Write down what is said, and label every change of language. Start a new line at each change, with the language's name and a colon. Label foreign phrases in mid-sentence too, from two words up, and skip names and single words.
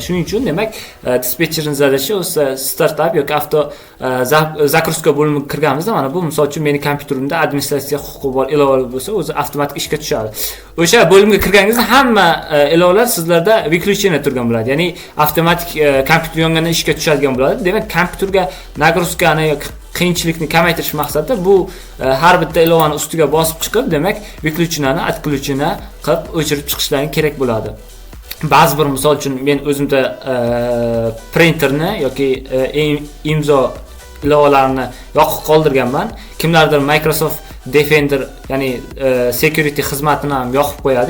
Uzbek: Shuning uchun demak dispetcherni zadashi o'zi startup yoki avto zagruska bo'limiga kirganimizda, mana bu misol uchun meni kompyuterimda administratsiya huquqi bor ilovalar bo'lsa, o'zi avtomatik ishga tushadi. O'sha bo'limga kirganingizda hamma ilovalar sizlarda выключение turgan bo'ladi. Ya'ni avtomatik kompyuter yongandan ishga tushadigan bo'ladi. Demak, kompyuterga nagruskani yoki qiyinchilikni kamaytirish maqsadida bu har bitta ilovani ustiga bosib chiqib, demak
Russian: выключенияni отключение
Uzbek: qilib o'chirib chiqishlaring kerak bo'ladi. Ba'zi bir misol uchun men o'zimda printerni yoki imzo ilovalarini yoqib qoldirganman. Kimlardir Microsoft Defender, ya'ni security xizmatini ham yoqib qo'yadi.